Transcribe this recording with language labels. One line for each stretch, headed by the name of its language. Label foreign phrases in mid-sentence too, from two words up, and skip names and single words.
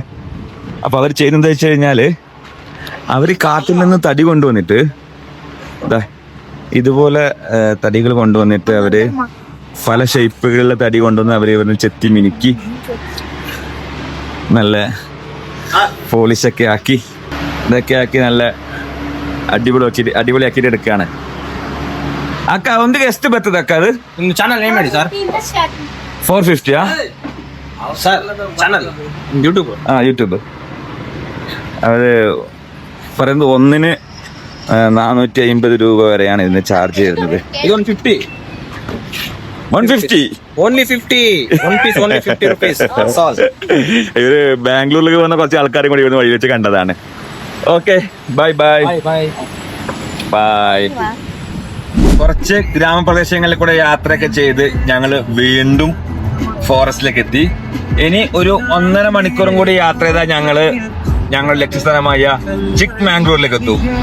Malayalam: അപ്പോൾ അവർ ചെയ്യുന്നത് വെച്ച് കഴിഞ്ഞാൽ അവർ കാട്ടിൽ നിന്ന് തടി കൊണ്ടുവന്നിട്ട് ഇതുപോലെ തടികൾ കൊണ്ടുവന്നിട്ട് അവര് പല ഷേപ്പുകളിലെ തടി കൊണ്ടുവന്ന് അവര് ചെത്തി മിനുക്കി നല്ല പോളിഷൊക്കെ ആക്കി ഇതൊക്കെ ആക്കി നല്ല അടിപൊളിയാക്കിയിട്ട് എടുക്കുകയാണ്.
Kannada: ಅಕ್ಕ ಒಂದಿಗೆ ಎಷ್ಟು ಬರ್ತದೆ ಅಕ್ಕ? ಅದು ನಿಮ್ಮ
English: channel name
Kannada: ಮಾಡಿ ಸರ್. 450 ಸರ್ ಚಾನಲ್ യൂട്യൂബ്
Malayalam: യൂട്യൂബ്. അത് പറയുന്നത് ഒന്നിന് 450 രൂപ വരെയാണ് ഇതിന് ചാർജ് ചെയ്യുന്നത്.
English: ഇത് 150 only 50 1 piece only 50 rupees.
Malayalam: ഇവര് ബാംഗ്ലൂരിലേക്ക് വന്ന കുറച്ച് ആൾക്കാരും കൂടി ഇവിടുന്ന് വഴി വെച്ച് കണ്ടതാണ്.
English: okay, bye bye bye bye.
Malayalam: കുറച്ച് ഗ്രാമപ്രദേശങ്ങളിൽ കൂടെ യാത്രയൊക്കെ ചെയ്ത് ഞങ്ങൾ വീണ്ടും ഫോറസ്റ്റിലേക്ക് എത്തി. ഇനി ഒരു 1.5 മണിക്കൂറും കൂടി യാത്ര ചെയ്താൽ ഞങ്ങളുടെ ലക്ഷ്യസ്ഥാനമായ ചിക്ക്മാംഗ്ലൂരിലേക്ക് എത്തും.